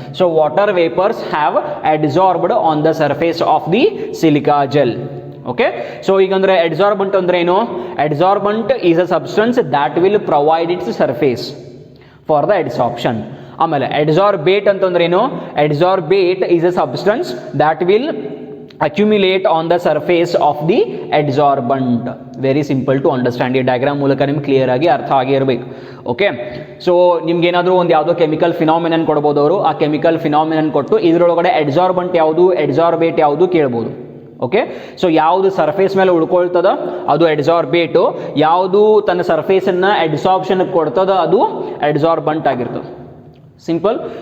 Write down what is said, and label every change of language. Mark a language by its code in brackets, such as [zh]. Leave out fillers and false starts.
[en] So water vapours have adsorbed on the surface of the silica gel. [kn] Okay, so ಈಗಂದ್ರೆ ಅಡ್ಸಾರ್ಬಂಟ್ ಅಂದ್ರೆ ಏನು? [en] Adsorbent is a substance that will provide its surface for the adsorption. [kn] ಆಮೇಲೆ ಅಡ್ಸಾರ್ಬೇಟ್ ಅಂತಂದ್ರೆ ಏನು? [en] Adsorbate is a substance that will accumulate on the surface of the adsorbent. Very simple to understand. [kn] ಈ diagram ಮೂಲಕ ನಿಮ್ಗೆ clear ಆಗಿ ಅರ್ಥ ಆಗೇ ಇರಬೇಕು. ಓಕೆ, ಸೊ ನಿಮ್ಗೆ ಏನಾದರೂ ಒಂದು ಯಾವುದೋ ಕೆಮಿಕಲ್ ಫಿನಾಮಿನನ್ ಕೊಡ್ಬೋದು ಅವರು. ಆ ಕೆಮಿಕಲ್ ಫಿನಾಮಿನನ್ ಕೊಟ್ಟು ಇದರೊಳಗಡೆ ಅಡ್ಸಾರ್ಬಂಟ್ ಯಾವುದು, ಅಡ್ಸಾರ್ಬೇಟ್ ಯಾವುದು ಕೇಳ್ಬೋದು. ಓಕೆ, ಸೊ ಯಾವುದು ಸರ್ಫೇಸ್ ಮೇಲೆ ಉಳ್ಕೊಳ್ತದ ಅದು ಅಡ್ಸಾರ್ಬೇಟು, ಯಾವುದು ತನ್ನ ಸರ್ಫೇಸನ್ನು ಅಡ್ಸಾರ್ಪ್ಷನ್ ಕೊಡ್ತದ ಅದು ಅಡ್ಸಾರ್ಬಂಟ್ ಆಗಿರ್ತದೆ. ಸಿಂಪಲ್.